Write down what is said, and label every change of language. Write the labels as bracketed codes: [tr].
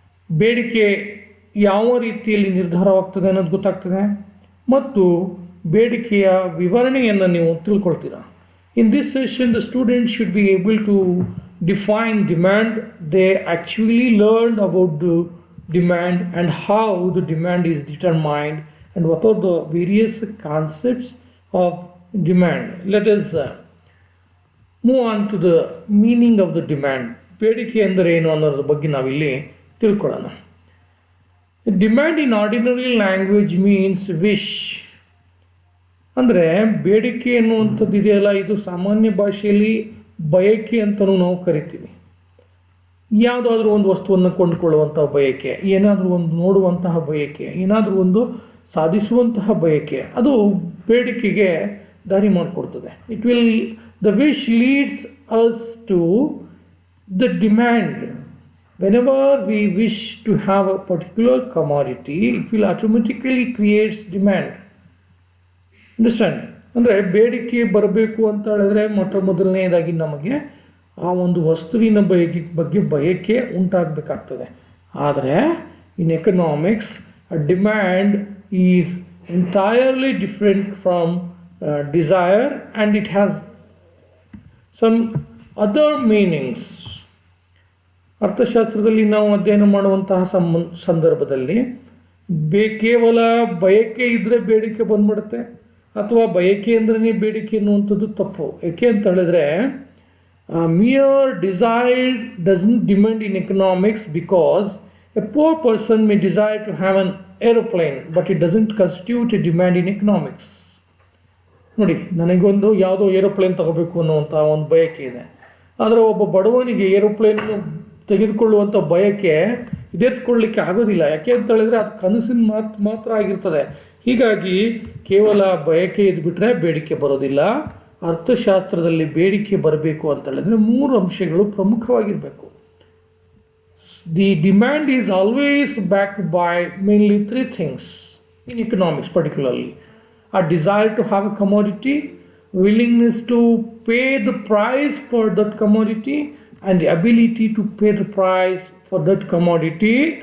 [kn] ಬೇಡಿಕೆ ಯಾವ ರೀತಿಯಲ್ಲಿ ನಿರ್ಧಾರವಾಗ್ತದೆ ಅನ್ನೋದು ಗೊತ್ತಾಗ್ತದೆ ಮತ್ತು ಬೇಡಿಕೆಯ ವಿವರಣೆಯನ್ನು ನೀವು ತಿಳ್ಕೊಳ್ತೀರಾ. [en] In this session the student should be able to define demand. They actually learned about the demand and how the demand is determined and what are the various concepts of demand. Let us move on to the meaning of the demand. [kn] ಬೇಡಿಕೆ ಅಂದರೆ ಏನು ಅನ್ನೋದ್ರ ಬಗ್ಗೆ ನಾವಿಲ್ಲಿ ತಿಳ್ಕೊಳ್ಳೋಣ. [en] Demand in ordinary language means wish. [kn] ಅಂದರೆ ಬೇಡಿಕೆ ಎನ್ನುವಂಥದ್ದು ಇದೆಯಲ್ಲ, ಇದು ಸಾಮಾನ್ಯ ಭಾಷೆಯಲ್ಲಿ ಬಯಕೆ ಅಂತಲೂ ನಾವು ಕರಿತೀವಿ. ಯಾವುದಾದ್ರೂ ಒಂದು ವಸ್ತುವನ್ನು ಕೊಂಡುಕೊಳ್ಳುವಂಥ ಬಯಕೆ, ಏನಾದರೂ ಒಂದು ನೋಡುವಂತಹ ಬಯಕೆ, ಏನಾದರೂ ಒಂದು ಸಾಧಿಸುವಂತಹ ಬಯಕೆ, ಅದು ಬೇಡಿಕೆಗೆ ದಾರಿ ಮಾಡಿಕೊಡ್ತದೆ. [en] The wish leads us to the demand. Whenever we wish to have a particular commodity, it will automatically creates demand. Understand? [kn] ಅಂದರೆ ಬೇಡಿಕೆ ಬರಬೇಕು ಅಂತ ಹೇಳಿದ್ರೆ ಮೊದಲನೇದಾಗಿ ನಮಗೆ ಆ ಒಂದು ವಸ್ತುವಿನ ಬಗ್ಗೆ ಬಯಕೆ ಉಂಟಾಗಬೇಕಾಗ್ತದೆ. ಆದರೆ [en] In economics demand is entirely different from desire and it has some other meanings. [kn] ಅರ್ಥಶಾಸ್ತ್ರದಲ್ಲಿ ನಾವು ಅಧ್ಯಯನ ಮಾಡುವಂತಹ ಸಂದರ್ಭದಲ್ಲಿ ಕೇವಲ ಬಯಕೆ ಇದ್ದರೆ ಬೇಡಿಕೆ ಬಂದ್ಬಿಡುತ್ತೆ, ಅಥವಾ ಬಯಕೆ ಅಂದ್ರೆ ಬೇಡಿಕೆ ಎನ್ನುವಂಥದ್ದು ತಪ್ಪು. ಏಕೆ ಅಂತ ಹೇಳಿದ್ರೆ [en] mere desire doesn't demand in economics, because a poor person may desire to have an aeroplane but it doesn't constitute a demand in economics. [kn] ನೋಡಿ, ನನಗೊಂದು ಯಾವುದೋ ಏರೋಪ್ಲೇನ್ ತಗೋಬೇಕು ಅನ್ನುವಂಥ ಒಂದು ಬಯಕೆ ಇದೆ. ಆದರೆ ಒಬ್ಬ ಬಡವನಿಗೆ ಏರೋಪ್ಲೇನ್ ತೆಗೆದುಕೊಳ್ಳುವಂಥ ಬಯಕೆ ಈಡೇರಿಸ್ಕೊಳ್ಳಲಿಕ್ಕೆ ಆಗೋದಿಲ್ಲ. ಯಾಕೆ ಅಂತ ಹೇಳಿದ್ರೆ ಅದು ಕನಸಿನ ಮಾತ್ರ ಆಗಿರ್ತದೆ. ಹೀಗಾಗಿ ಕೇವಲ ಬಯಕೆ ಇದ್ಬಿಟ್ರೆ ಬೇಡಿಕೆ ಬರೋದಿಲ್ಲ. ಅರ್ಥಶಾಸ್ತ್ರದಲ್ಲಿ ಬೇಡಿಕೆ ಬರಬೇಕು ಅಂತ ಹೇಳಿದ್ರೆ 3 ಅಂಶಗಳು ಪ್ರಮುಖವಾಗಿರಬೇಕು. [en] The demand is always backed by mainly 3 things in economics particularly: a desire to have a commodity, willingness to pay the price for that commodity, and the ability to pay the price for that commodity.